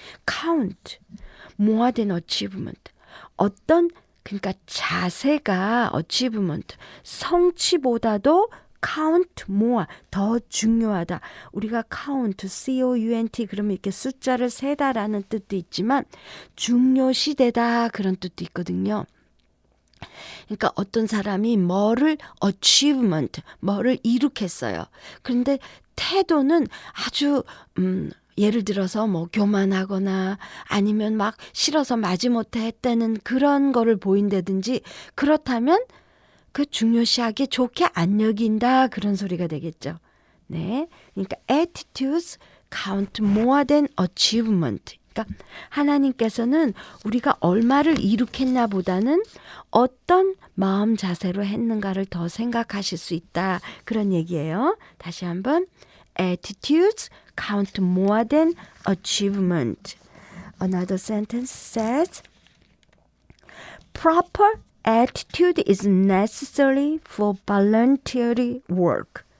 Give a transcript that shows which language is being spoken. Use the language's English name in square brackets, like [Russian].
[English] count more than achievement. [Korean] 그러니까 자세가 achievement. 성취보다도 [English] count more. [Korean] 더 중요하다. 우리가 count, C-O-U-N-T 그러면 이렇게 숫자를 세다라는 뜻도 있지만 중요시되다 그런 뜻도 있거든요. 그러니까 어떤 사람이 뭐를 achievement, 뭐를 이룩했어요. 그런데 태도는 아주 예를 들어서 뭐 교만하거나 아니면 막 싫어서 마지못해 했다는 그런 거를 보인다든지 그렇다면 그 중요시하게 좋게 안 여긴다 그런 소리가 되겠죠. 네, 그러니까 [English] attitudes count more than achievement. [Korean] 그러니까 하나님께서는 우리가 얼마를 이룩했나 보다는 어떤 마음 자세로 했는가를 더 생각하실 수 있다 그런 얘기예요. 다시 한번 [English] attitudes count more than achievement. Another sentence says proper attitude is necessary for voluntary work.